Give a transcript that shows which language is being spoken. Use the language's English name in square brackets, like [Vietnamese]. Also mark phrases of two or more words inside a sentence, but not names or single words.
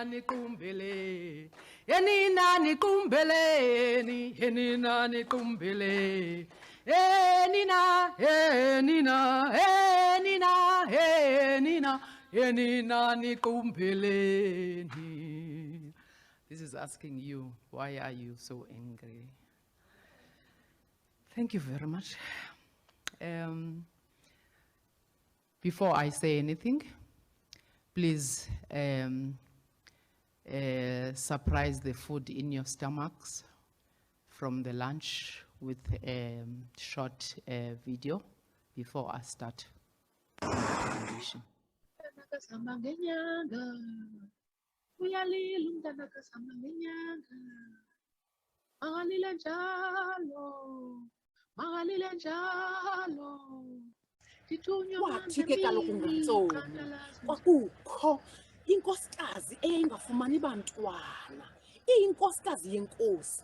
[Xhosa] nikumbele, enina nikumbeleni, enina nikumbele, enina, enina, enina, enina, enina nikumbeleni. [English] This is asking you, why are you so angry? Thank you very much. Before I say anything, please surprise the food in your stomachs from the lunch with a short video before I start the presentation. [Xhosa] Wathi ke kaloku ngantsomi kwakukho inkosikazi eyayingafumani bantwana, iyinkosikazi yenkosi.